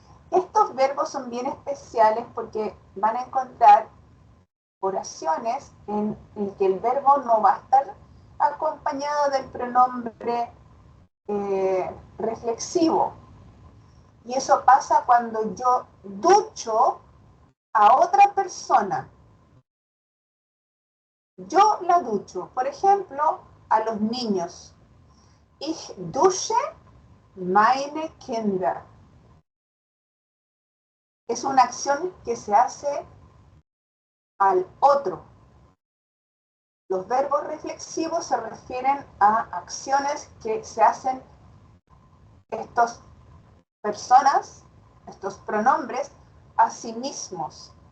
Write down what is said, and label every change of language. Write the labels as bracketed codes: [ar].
[es] Estos verbos son bien especiales porque van a encontrar oraciones en el que el verbo no va a estar acompañado del pronombre reflexivo. Y eso pasa cuando yo ducho a otra persona. Yo la ducho, por ejemplo, a los niños. [de] Ich dusche meine Kinder. [es] Es una acción que se hace al otro. Los verbos reflexivos se refieren a acciones que se hacen estas personas, estos pronombres, a sí mismos.